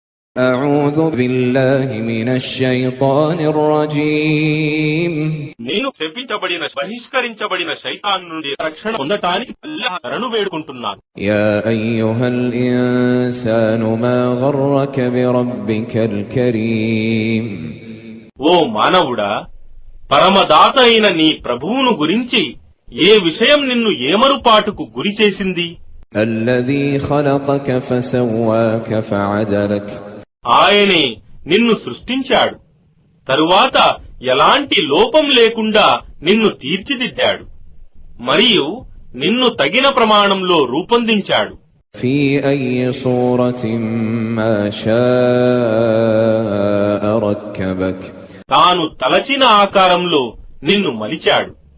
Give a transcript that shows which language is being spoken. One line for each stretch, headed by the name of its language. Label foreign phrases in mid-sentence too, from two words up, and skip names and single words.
Arabic: أعوذ بالله من الشيطان الرجيم
Telugu: నేను శపించబడిన బహిష్కరించబడిన శైతాన్ నుండి రక్షణ పొందటానికి అల్లాహ్ శరణు వేడుకుంటున్నాను.
Arabic: يا أيها الإنسان ما غرك بربك الكريم
Telugu: ఓ మానవుడా, పరమదాత అయిన నీ ప్రభువును గురించి ఏ విషయం నిన్ను ఏమరుపాటుకు గురి చేసింది?
Arabic: الذي خلقك فسواك فعدلك
Telugu: ఆయనే నిన్ను సృష్టించాడు, తరువాత ఎలాంటి లోపం లేకుండా నిన్ను తీర్చిదిద్దాడు, మరియు నిన్ను తగిన ప్రమాణంలో రూపొందించాడు.
Arabic: في أي صورة ما شاء ركبك
Telugu: తాను తలచిన ఆకారంలో నిన్ను మలిచాడు.